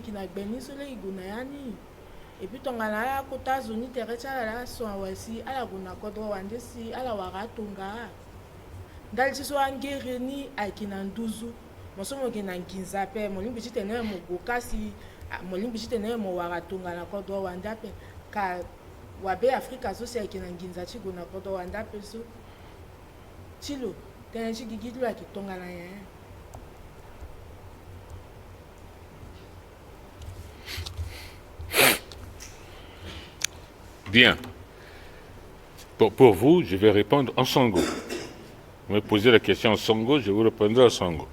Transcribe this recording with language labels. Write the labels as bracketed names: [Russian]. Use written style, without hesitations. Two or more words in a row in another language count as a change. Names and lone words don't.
[Sango] ki na gbe ni so le iguna yani [French] et puis [Sango] tongana ya kota zoni tere ti ala la so awasi ala guna kodro wande si ala wara tonga ndali ti so angere ni ayeki na nduzu mo so mo yeke na nginza ape mo lingbi ti tene mo go kasi mo lingbi ti tene mo wara tonga na kodro wande ape ka wabe Afrika so si ayeki na nginza ti go na kodro wande ape so ti lo tene ti gigi ti lo ayeki tonga na yaya. [French] Bien. Pour vous, je vais répondre en Sango. Vous me posez la question en Sango, je vous répondrai en Sango.